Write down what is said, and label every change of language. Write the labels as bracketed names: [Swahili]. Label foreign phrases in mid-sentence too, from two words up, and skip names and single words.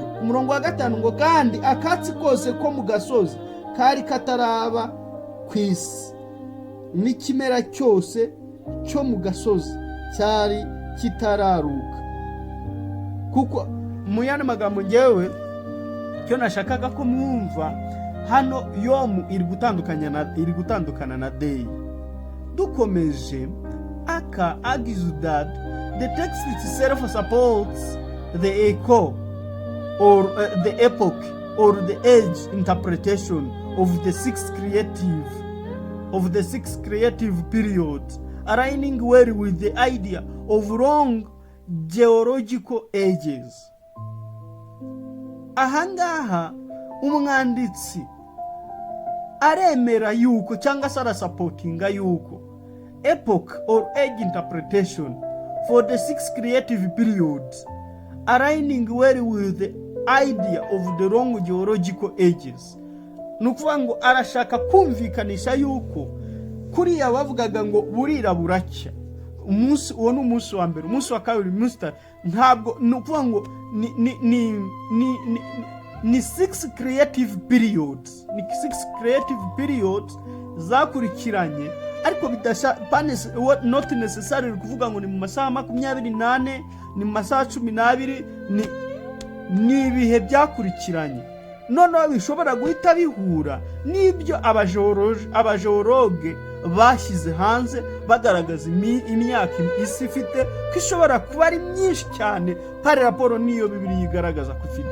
[Kinyarwanda] Umurongo wa 5 ngo kandi akatsi kose ko mu gasozi kari kataraba ku isi n'ikimera cyose cyo mu gasozi cyari kitararuka. Kuko mu yandi magambo ngewe cyo nashakaga ko mwumva hano Yomu iri gutandukana na day. Dukomeje aka [English] argues that the text itself supports the echo or the epoch or the age interpretation of the six creative periods, aligning well with the idea of long geological ages. [Kinyarwanda] Ahangaha umwanditsi aremera yuko cyangwa se arasupportinga yuko [English] epoch or age interpretation for the six creative periods, aligning well with the idea of the long geological ages. [Kinyarwanda] Nukuvuga ngo arashaka kumvikanisha yuko kuriya bavugaga ngo burira buracya umunsi uwo n'umunsi wa mbere, umunsi wa kabiri, umunsi ntabwo nukuvuga ngo ni [English] six creative periods [Kinyarwanda] zakurikiranye, ariko [English] not necessarily [Kinyarwanda] kuvuga ngo ni mu masaha 28, ni mu masaha 12, ni ibihe byakurikiranye. Noneho bishobora guhita bihura n'ibyo abajoroge bashyize hanze bagaragaza imyaka isi ifite ko ishobora kuba ari myinshi cyane pari raporo niyo Bibiliya igaragaza ko ifite.